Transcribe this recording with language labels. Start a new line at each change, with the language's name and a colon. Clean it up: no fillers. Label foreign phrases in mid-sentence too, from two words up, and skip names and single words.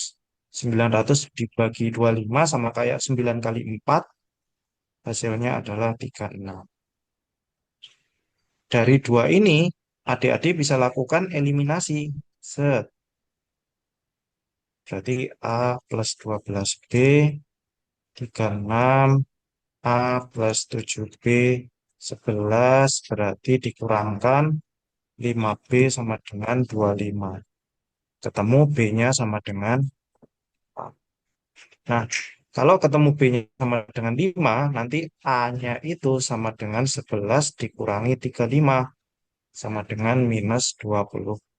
Indonesian: 900 dibagi 25 sama kayak 9 kali 4, hasilnya adalah 36. Dari dua ini, adik-adik bisa lakukan eliminasi. Set. Berarti A plus 12B, 36, A plus 7B, 11, berarti dikurangkan 5B sama dengan 25. Ketemu B-nya sama dengan 4. Nah, Kalau ketemu B-nya sama dengan 5, nanti A-nya itu sama dengan 11 dikurangi 35, sama dengan minus 20.